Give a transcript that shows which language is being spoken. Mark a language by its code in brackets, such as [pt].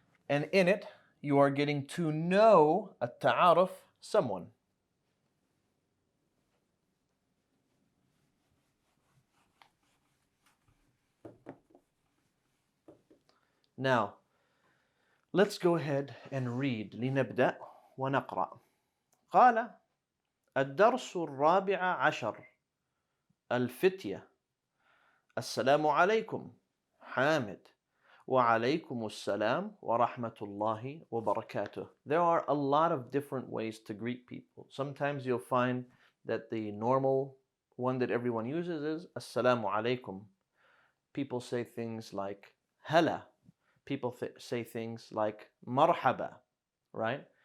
[en] And in it, you are getting to know at-ta'aruf, someone. Now, let's go ahead and read. [ar] لنبدأ ونقرأ. قال الدرس الرابع عشر الفتية السلام عليكم حامد وعليكم السلام ورحمة الله وبركاته. [en] There are a lot of different ways to greet people. Sometimes you'll find that the normal one that everyone uses is Assalamu alaikum. People say things like Hala. People say things like marhaba, right?